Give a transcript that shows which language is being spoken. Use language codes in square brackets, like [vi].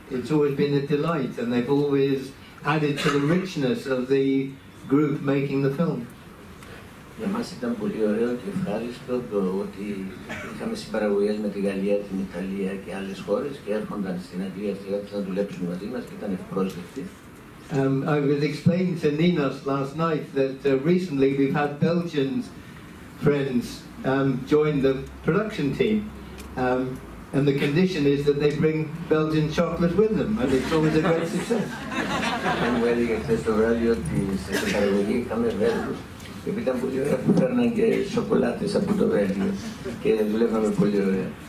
[en] It's always been a delight, and they've always added to the richness of the group making the film. [el] Για μας ήταν πολύ ωραίο και ευχάριστο το ότι είχαμε συμπαραγωγές με τη Γαλλία, την Ιταλία και άλλες χώρες και έρχονταν στην Αγγλία να δουλέψουν μαζί μας και ήταν ευπρόσδεκτοι. [en] I was explaining to Ninos last night that recently we've had Belgian friends join the production team. And the condition is that they bring Belgian chocolate with them, and it's always a great success. [el] Μου έλεγε χθες το βράδυ ότι στην παραγωγή είχαμε Βέλγους, και ήταν πολύ ωραία που φέρναν και σοκολάτες από το Βέλγιο και δουλεύαμε πολύ ωραία.